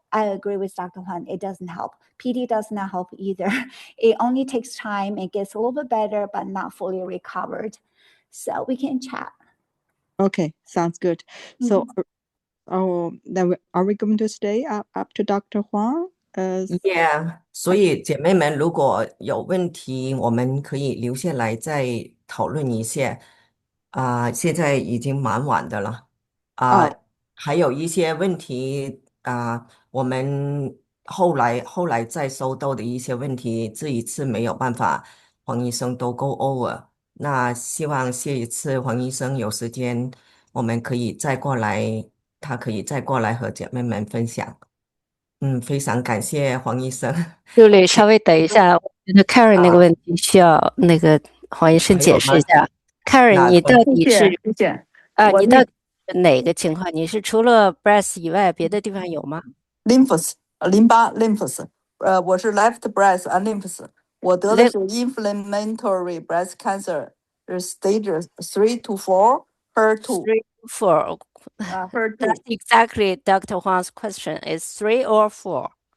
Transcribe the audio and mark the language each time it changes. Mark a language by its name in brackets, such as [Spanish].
[English] I agree with Dr. Huang. It doesn't help. PD does not help either. It only takes time. It gets a little bit better, but not fully recovered. So we can chat. Okay, sounds good. So, then are we going to stay up to Dr. Huang? [Chinese] Yeah，所以姐妹们如果有问题，我们可以留下来再讨论一下。现在已经蛮晚的了。还有一些问题我们后来再收到的一些问题，这一次没有办法，黄医生都 [English] go over。 [Chinese] 那希望下一次黄医生有时间，我们可以再过来，他可以再过来和姐妹们分享。非常感谢黄医生。 Julie，稍微等一下，我觉得 Karen 那个问题需要那个黄医生解释一下。 Karen，你到底是你到底是哪个情况？你是除了 breast 以外，别的地方有吗？lymphs， 淋巴 lymphs， 我是 [English] left breast and lymphs， [Chinese] 我得的是 inflammatory breast cancer， 是 stage 3 to 4 HER2。 [English] 3 to 4。 HER2. That's exactly Dr. Huang's question. Is 3 or 4?